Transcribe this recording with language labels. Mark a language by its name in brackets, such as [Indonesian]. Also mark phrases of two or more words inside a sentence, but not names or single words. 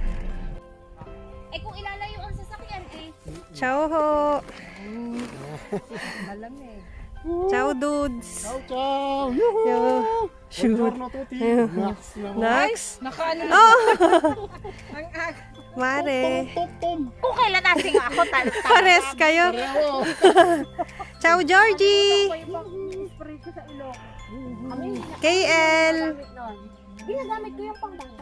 [Filipino] Eh kung ilalayo ang sasakyan eh. [Italian] Ciao ho. [Filipino] Malamig. [Italian] Ciao dudes. Ciao, ciao! Yuhu! [English] Shoot. [Italian] Buongiorno tutti! Max naman. [English] Next. [Filipino] Nakaano na. Oh! Ang aga. Mare. Tom! Kung kailan natin ako Pares kayo. Pareho! [Italian] Ciao Georgie. [Filipino] spray ko sa ilong. KL. Ginagamit ko yung pangbata.